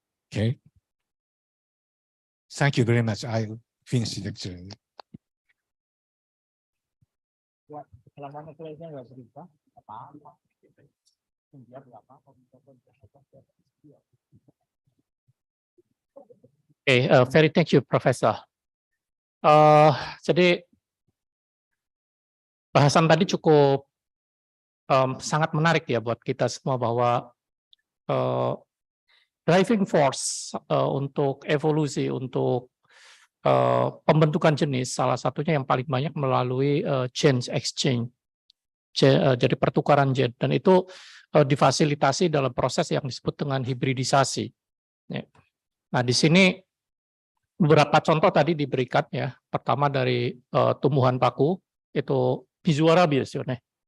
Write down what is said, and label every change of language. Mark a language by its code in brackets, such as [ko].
[en] Okay. Thank you very much. I finished the lecture. Okay, very thank you, Professor. [id] Jadi bahasan tadi cukup sangat menarik ya buat kita semua bahwa [en] driving force [id] untuk evolusi, untuk pembentukan jenis, salah satunya yang paling banyak melalui [en] gene exchange, [id] jadi pertukaran gen, dan itu difasilitasi dalam proses yang disebut dengan hibridisasi. Nah, di sini beberapa contoh tadi diberikan ya. Pertama dari tumbuhan paku itu Mizuarabi [ja] ですよね。